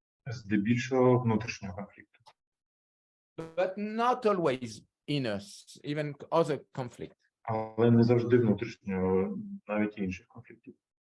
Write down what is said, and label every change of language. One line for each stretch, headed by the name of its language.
Ukrainian: Здебільшого внутрішнього конфлікту.
English: but not always inner, even other conflict.
Ukrainian: Але не завжди внутрішнього, навіть інших конфліктів.